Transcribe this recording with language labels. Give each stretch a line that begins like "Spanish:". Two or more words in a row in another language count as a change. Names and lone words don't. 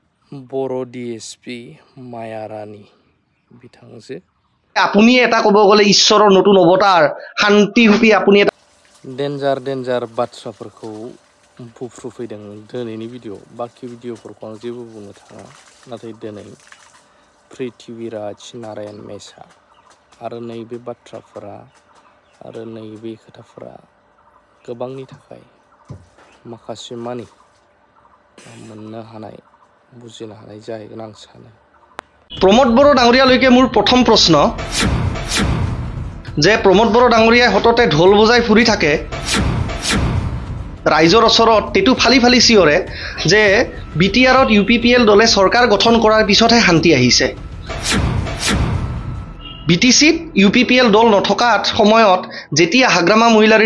Bodo: बर' DSP माया रानी बिथांजो
Assamese: আপুনি এটা ক'ব গ'লে ঈশ্বৰৰ নতুন অৱতাৰ শান্তি হুপি আপুনি এটা
Bodo: डेन्जार बाथ्राफोरखौ बुफ्रुफैदों दिनैनि भिडिअ बाखि भिडिअफोरखौ आं जेबो बुंनो थाङा नाथाय दिनै पृथ्वीराज नारायण मेसा आरो नैबे बाथ्राफोरा आरो नैबे खोथाफोरा गोबांनि थाखाय माखासे मानि मोननो हानाय बुजिनो हानाय जाहैगोन आं सानो
Assamese: प्रमोद बर' डाঙৰীয়ালৈকে মোৰ প্ৰথম প্ৰশ্ন যে প্ৰমোদ বৰ ডাঙৰীয়াই হততে ঢোল বজাই ফুৰি থাকে ৰাইজৰ ওচৰত তেটো ফালি ফালি চিঞৰে যে বিটিআৰত UPPL দলে চৰকাৰ গঠন কৰাৰ পিছতহে শান্তি আহিছে BTCত UPPL দল নথকাত সময়ত যেতিয়া হাগ্ৰামা মহিলাৰীৰ